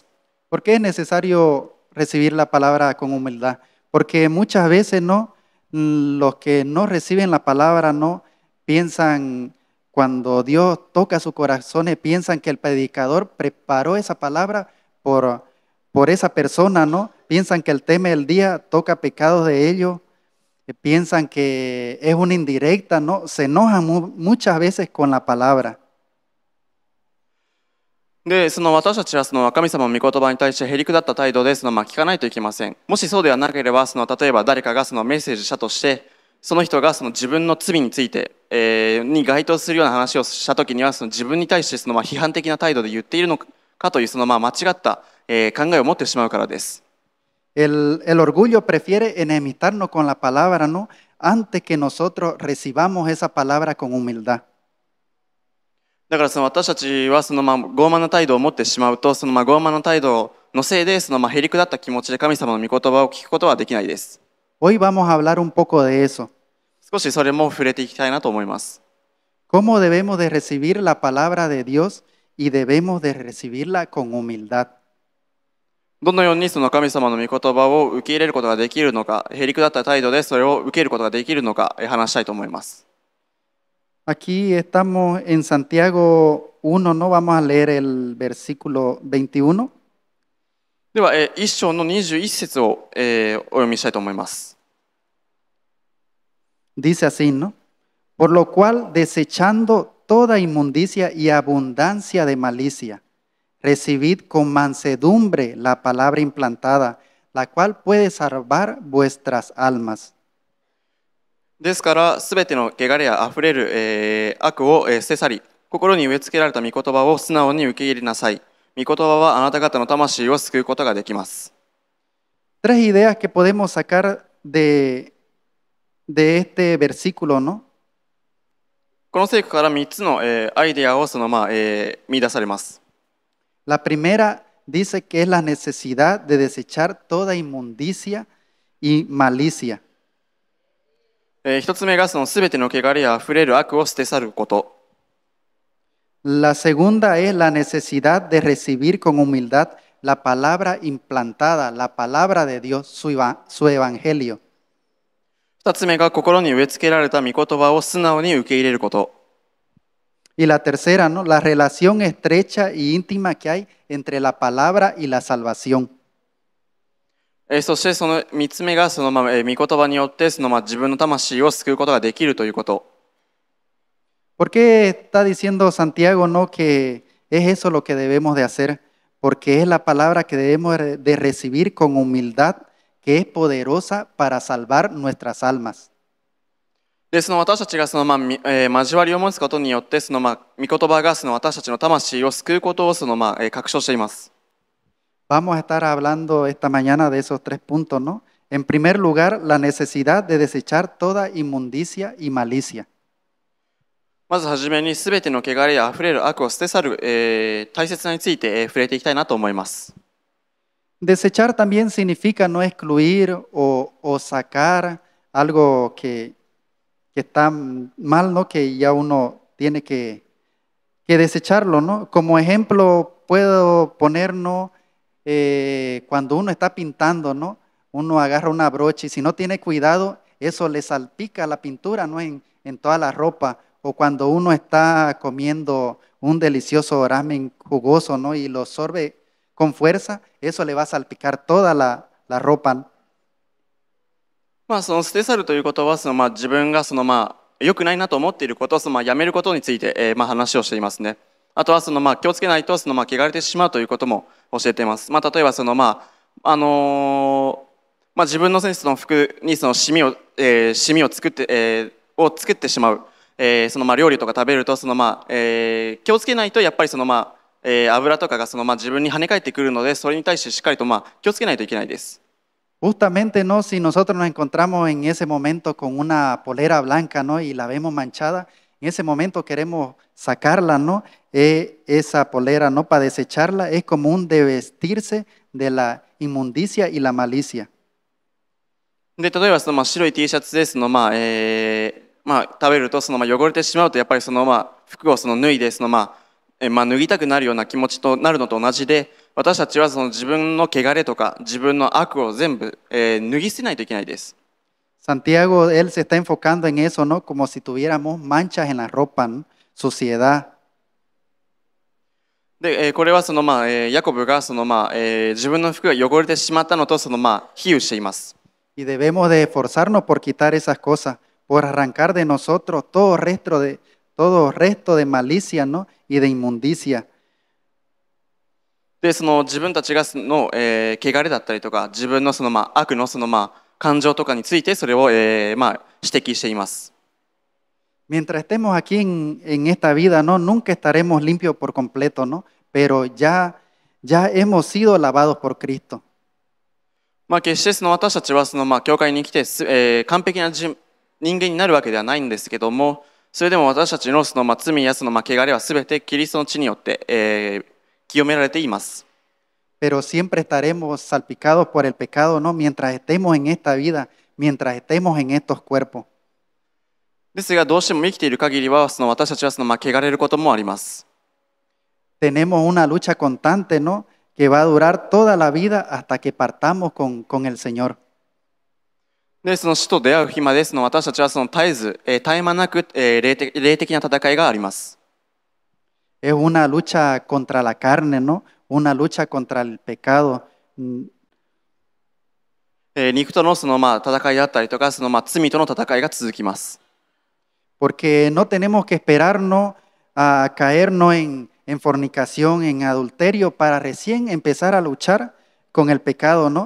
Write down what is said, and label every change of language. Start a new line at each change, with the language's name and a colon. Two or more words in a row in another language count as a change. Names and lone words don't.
Spanish: ¿Por qué es necesario recibir la palabra con humildad? Porque muchas veces no, los que no reciben la palabra no piensan, cuando Dios toca sus corazones, piensan que el predicador preparó esa palabra por esa persona, ¿no? Piensan que el tema del día toca pecados de ellos, piensan que es una indirecta, ¿no? Se enojan muchas veces con la palabra.
Japanese: で、私たちは神様の御言葉に対してへりくだった態度で聞かないといけません。もしそうではなければ例えば誰かがメッセージしたとして、その人が自分の罪について、に該当するような話をしたときには自分に対して批判的な態度で言っているのかという間違った、考えを持ってしまうからです。
Spanish: El orgullo prefiere enemistarnos con la palabra, ¿no? Antes que nosotros recibamos esa palabra con humildad.
Japanese: だから私たちは傲慢な態度を持ってしまうと、傲慢な態度のせいでへりくだった気持ちで神様の御言葉を聞くことはできないです。
Spanish: Hoy vamos a hablar un poco de eso.
Japanese: 少しそれも触れていきたいなと思います。
Spanish: ¿Cómo debemos de recibir la palabra de Dios y debemos de recibirla con humildad?
Japanese: どのように神様の御言葉を受け入れることができるのか、へりくだった態度でそれを受けることができるのか話したいと思います。
Spanish: Aquí estamos en Santiago 1, ¿no? Vamos a leer el versículo 21.
Japanese: では、1章の21節を、お読みしたいと思います。
Spanish: Dice así, ¿no? Por lo cual, desechando toda inmundicia y abundancia de malicia, recibid con mansedumbre la palabra implantada, la cual puede salvar vuestras almas.
Japanese: ですから、すべての汚れやあふれる、悪を、捨て去り、心に植え付けられた御言葉を素直に受け入れなさい。御言葉はあなた方の魂を救うことができます。
Spanish: Tres ideas que podemos sacar de este versículo, ¿no?
Japanese: この聖句から3つの、アイデアを見出されます。
Spanish: La primera dice que es la necesidad de desechar toda inmundicia y malicia.
Japanese: 一つ目がすべての汚れやあふれる悪を捨て去ること。
Spanish: La segunda es la necesidad de recibir con humildad la palabra implantada, la palabra de Dios, su evangelio.
Japanese: 二つ目が心に植え付けられた御言葉を素直に受け入れること。
Spanish: Y la tercera, ¿no? La relación estrecha y íntima que hay entre la palabra y la salvación.
Japanese: そしてその3つ目が御言葉によって自分の魂を救うことができるということ。
Spanish: ¿Por qué está diciendo Santiago, no, que es eso lo que debemos de hacer? Porque es la palabra que debemos de recibir con humildad, que es poderosa para salvar nuestras almas.
Japanese: で私たちが交わりを持つことによって御言葉が私たちの魂を救うことを確証しています。
Spanish: Vamos a estar hablando esta mañana de esos 3 puntos, ¿no? En primer lugar, la necesidad de desechar toda inmundicia y malicia.
Japanese: まずはじめにすべての汚れやあふれる悪を捨て去る、大切さについて、触れていきたいなと思います。
Spanish: Desechar también significa no excluir o sacar algo que está mal, ¿no? Que ya uno tiene que desecharlo, ¿no? Como ejemplo, puedo ponernos cuando uno está pintando, ¿no? Uno agarra una brocha y si no tiene cuidado, eso le salpica la pintura, ¿no? En toda la ropa. O cuando uno está comiendo un delicioso ramen jugoso, ¿no? Y lo sorbe con fuerza, eso le va a salpicar toda la ropa.
Japanese: まあ、その捨て去るということは、自分が良くないなと思っていることをやめることについて、話をしていますね。あとは気をつけないと汚れてしまうということも教えています。例えば自分のセンスの服にシミを、シミを作って、作ってしまう、料理とか食べると気をつけないとやっぱり油とかが自分に跳ね返ってくるので、それに対してしっかりと気をつけないといけないです。
Spanish: Justamente, ¿no? Si nosotros nos encontramos en ese momento con una polera blanca, ¿no? Y la vemos manchada, en ese momento queremos sacarla, ¿no? Esa polera, ¿no? Para desecharla es como un desvestirse de la inmundicia y la malicia.
Japanese: で、例えば白い T シャツで食べると汚れてしまうとやっぱり服を脱いで脱ぎたくなるような気持ちとなるのと同じで、私たちは自分の汚れとか自分の悪を全部、脱ぎ捨てないといけないです。
Spanish: Santiago, él se está enfocando en eso, ¿no? Como si tuviéramos manchas en la ropa, ¿no? Suciedad.
Japanese: で、これはヤコブが自分の服が汚れてしまったのと比喩しています。
Spanish: Y debemos de esforzarnos por quitar esas cosas, por arrancar de nosotros todo resto de malicia, ¿no? Y de inmundicia.
Japanese: で、自分たちが汚れだったりとか、自分の悪の感情とかについてそれを、指摘しています。
Spanish: Mientras estemos aquí en esta vida, ¿no? Nunca estaremos limpios por completo, ¿no? Pero ya hemos sido lavados por Cristo.
Japanese: 決して私たちは教会に来て完璧な人間になるわけではないんですけども、それでも私たちの罪や汚れはすべてキリストの血によって、清められています。
Spanish: Pero siempre estaremos salpicados por el pecado, ¿no? Mientras estemos en esta vida, mientras estemos en estos cuerpos.
Japanese: ですがどうしても生きている限りは私たちは汚れることもあります。
Spanish: Tenemos una lucha constante, ¿no? Que va a durar toda la vida hasta que partamos con el Señor.
Japanese: で、死と出会う日まで私たちは絶えず、絶え間なく、霊的な戦いがあります。
Spanish: Es una lucha contra la carne, ¿no? Una lucha contra el pecado.
Japanese: 肉との戦いだったりとか罪との戦いが続きます。
Spanish: Porque no tenemos que esperarnos a caernos en fornicación, en adulterio, para recién empezar a luchar con el pecado, ¿no?